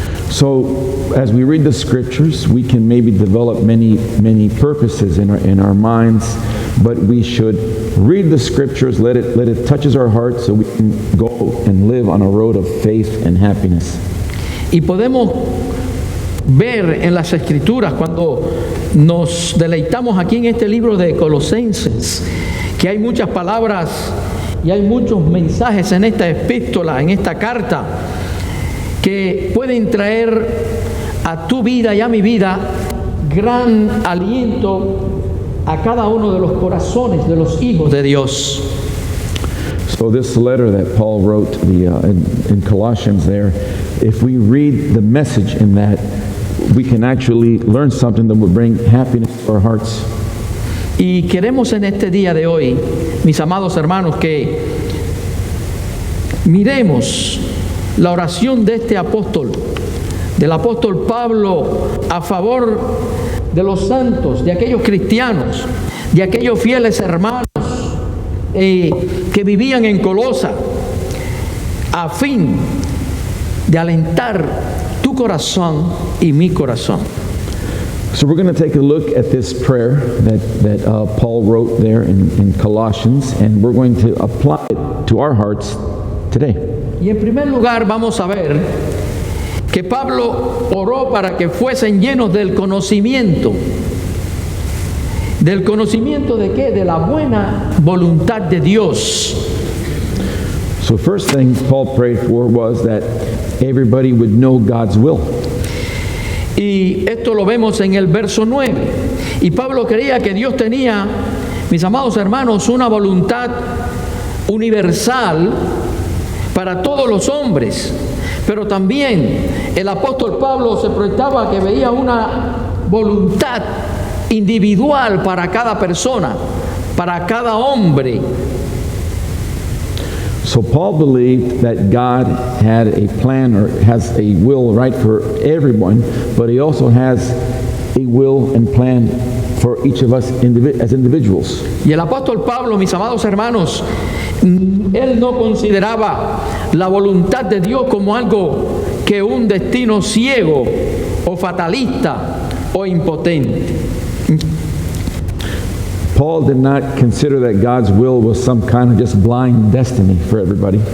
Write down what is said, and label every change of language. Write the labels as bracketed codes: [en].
[en] So, as we read the scriptures, we can maybe develop many purposes in our minds, but we should read the scriptures, let it touches our hearts, so we can go and live on a road of faith and happiness. [es] Y podemos ver en las Escrituras, cuando nos deleitamos aquí en este libro de Colosenses, que hay muchas palabras y hay muchos mensajes en esta epístola, en esta carta, que pueden traer a tu vida y a mi vida gran aliento a cada uno de los corazones de los hijos de Dios. [en] So this letter that Paul wrote in Colossians there, if we read the message in that, we can actually learn something that will bring happiness to our hearts. [es] Y queremos en este día de hoy, mis amados hermanos, que miremos la oración de este apóstol, del apóstol Pablo, a favor de los santos, de aquellos cristianos, de aquellos fieles hermanos que vivían en Colosa, a fin de alentar tu corazón y mi corazón. [en] So we're going to take a look at this prayer that Paul wrote there in Colossians, and we're going to apply it to our hearts today. [es] Y en primer lugar vamos a ver que Pablo oró para que fuesen llenos del conocimiento. ¿Del conocimiento de qué? De la buena voluntad de Dios. [en] So first thing Paul prayed for was that everybody would know God's will. [es] Y esto lo vemos en el verso 9. Y Pablo creía que Dios tenía, mis amados hermanos, una voluntad universal para todos los hombres. Pero también el apóstol Pablo se proyectaba que veía una voluntad individual para cada persona, para cada hombre. [en] So Paul believed that God had a plan or has a will right for everyone, but he also has a will and plan for each of us as individuals. [es] Y el apóstol Pablo, mis amados hermanos, él no consideraba la voluntad de Dios como algo que un destino ciego o fatalista o impotente. [en] Paul did not consider that God's will was some kind of just blind destiny for everybody.